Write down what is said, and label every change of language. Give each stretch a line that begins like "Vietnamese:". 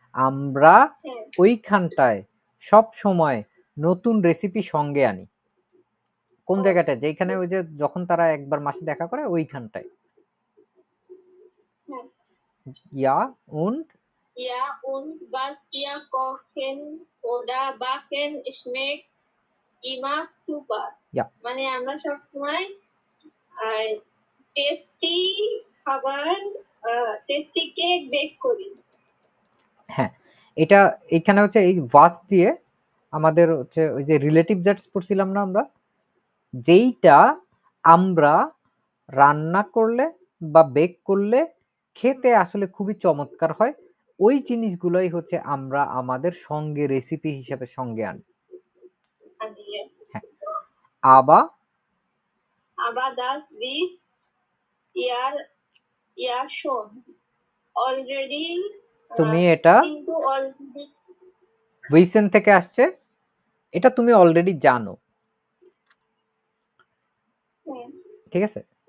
Bangla: আমরা ওইখানটায় সব সময় নতুন রেসিপি সঙ্গে আনি। কোন জায়গাটা? যেখানে ওই যে যখন তারা একবার মাসে দেখা করে ওইখানটায়।
German: Ja und was wir kochen oder backen schmeckt immer super. Ja.
Bangla: মানে আমরা সব সময় টেস্টি খাবার, টেস্টি কেক বেক করি। হ্যাঁ, এটা এখানে হচ্ছে এই ভাস দিয়ে আমাদের হচ্ছে ওই যে রিলেটিভ জাটস পড়ছিলাম না আমরা, যেইটা আমরা রান্না করলে বা বেক করলে খেতে আসলে খুবই চমৎকার হয়, ওই জিনিসগুলোই হচ্ছে আমরা আমাদের সঙ্গে রেসিপি হিসেবে সঙ্গে আনি। হ্যাঁ,
German: aber das wisst ihr schon already.
Bangla: তুমি এটা কিন্তু already উইসেন থেকে আসছে, এটা তুমি অলরেডি জানো, ঠিক আছে?